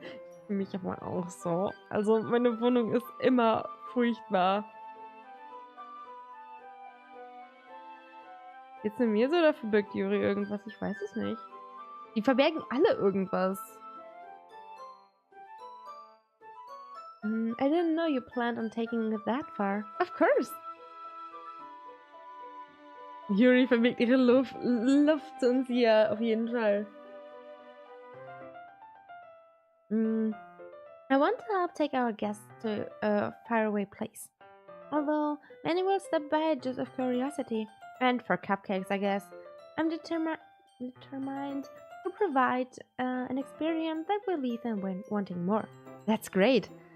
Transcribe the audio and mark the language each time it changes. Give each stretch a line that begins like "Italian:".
German: Ich fühle mich aber auch so. Also meine Wohnung ist immer furchtbar. Geht's nur mir so oder verbirgt Yuri irgendwas? Ich weiß es nicht. Die verbergen alle irgendwas.
English: I didn't know you planned on taking it that far. Of course.
German: Yuri verbirgt ihre Luft zu uns hier, auf jeden Fall.
English: I want to help take our guests to a faraway place. Although, many will stop by just of curiosity. And for cupcakes, I guess. I'm determined to provide an experience that will leave them wanting more. That's great.